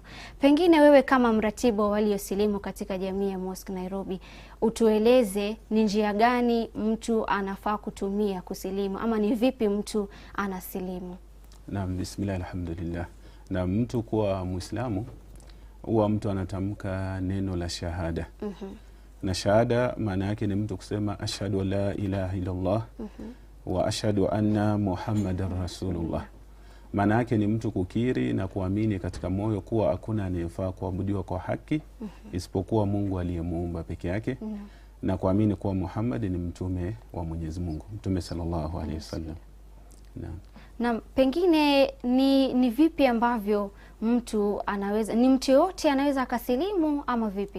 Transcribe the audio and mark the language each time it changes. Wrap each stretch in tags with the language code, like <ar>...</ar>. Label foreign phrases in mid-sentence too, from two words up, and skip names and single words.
<sw>Pengine wewe kama mratibu wa waliosilimu katika jamii ya Mosque Nairobi, utueleze ni njia gani mtu anafaa kutumia kusilimu, ama ni vipi mtu anasilimu? Naam,</sw> <ar>بسم الله، الحمد لله.</ar> <sw>Na mtu kuwa Muislamu huwa mtu anatamka neno la shahada. Na shahada maana yake ni mtu kusema</sw> <ar>أشهد أن لا إله إلا الله وأشهد أن محمدا رسول الله.</ar> <sw>Maana yake ni mtu kukiri na kuamini katika moyo kuwa hakuna anayefaa kuabudiwa kwa haki isipokuwa Mungu aliyemuumba peke yake, na kuamini kuwa Muhammad ni mtume wa Mwenyezi Mungu, mtume</sw> <ar>صلى الله عليه وسلم.</ar> <sw>Na pengine ni vipi ambavyo mtu anaweza, ni mtu yote anaweza akasilimu ama vipi?</sw>